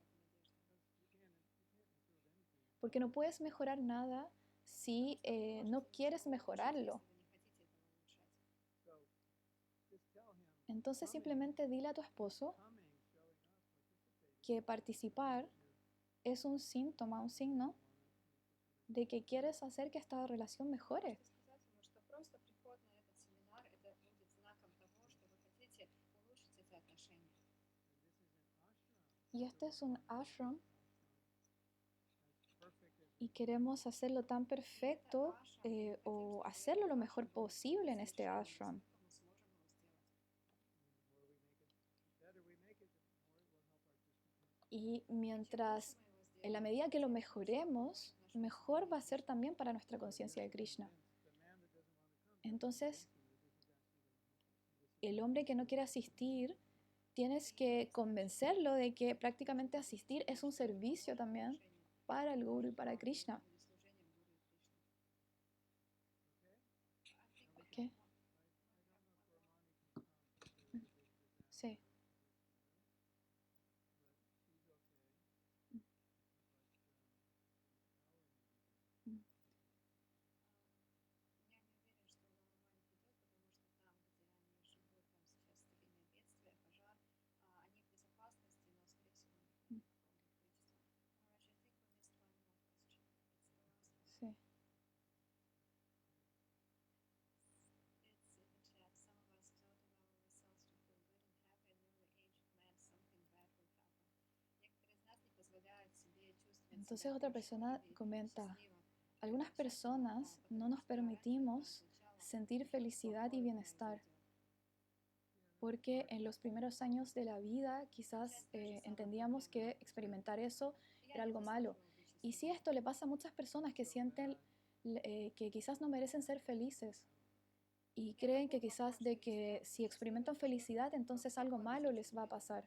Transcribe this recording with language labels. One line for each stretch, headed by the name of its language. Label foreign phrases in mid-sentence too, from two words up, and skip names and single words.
Spanish: Porque no puedes mejorar nada si no quieres mejorarlo. Entonces simplemente dile a tu esposo que participar es un síntoma, un signo de que quieres hacer que esta relación mejore.
Russian: Сказать ему, что просто приход на этот семинар, это будет знаком того, что вы хотите улучшить эти отношения.
Spanish: Y este es un ashram y queremos hacerlo tan perfecto o hacerlo lo mejor posible en este ashram.
Russian: Мы сможем его сделать.
Spanish: Y mientras, en la medida que lo mejoremos, mejor va a ser también para nuestra conciencia de Krishna. Entonces, el hombre que no quiere asistir, tienes que convencerlo de que prácticamente asistir es un servicio también para el Guru y para Krishna. ¿Qué? Sí.
Russian: Я не уверен, что Лаумань придет, потому что там, где они живут, там сейчас стихийное бедствие, пожар, они в безопасности, но, скорее всего, у них нет такого электричества.
English: Raj, I think we missed one more question. It's the last one.
Spanish: Sí.
English: It's in the chat. Some of us don't allow ourselves to feel good and happy. At an early age, it meant something bad will happen.
Russian: Некоторые из нас не позволяют себе чувствовать
Spanish: Entonces
Russian: себя
Spanish: otra
Russian: хорошо
Spanish: persona
Russian: или
Spanish: comenta,
Russian: счастливо.
Spanish: algunas personas no nos permitimos sentir felicidad y bienestar porque en los primeros años de la vida quizás entendíamos que experimentar eso era algo malo. Y sí, esto le pasa a muchas personas que sienten que quizás no merecen ser felices y creen que quizás de que si experimentan felicidad entonces algo malo les va a pasar.